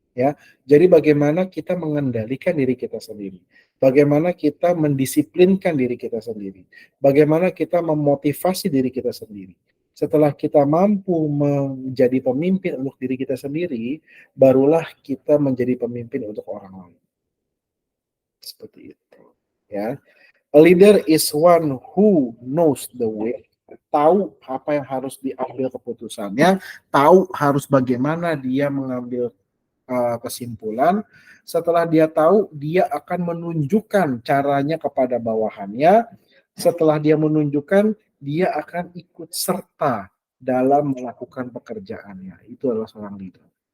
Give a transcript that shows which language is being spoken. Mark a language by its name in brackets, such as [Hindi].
[Indonesian] Ya, jadi bagaimana kita mengendalikan diri kita sendiri, bagaimana kita mendisiplinkan diri kita sendiri, bagaimana kita memotivasi diri kita sendiri. Setelah kita mampu menjadi pemimpin untuk diri kita sendiri, barulah kita menjadi pemimpin untuk orang lain. Seperti itu. [English] Ya, a leader is one who knows the way. [Indonesian] Tahu apa yang harus diambil keputusannya, tahu harus bagaimana dia mengambil kesimpulan. Setelah dia tahu, dia akan menunjukkan caranya kepada bawahannya. Setelah dia menunjukkan, dia akan ikut serta dalam melakukan pekerjaannya. Itu adalah seorang leader.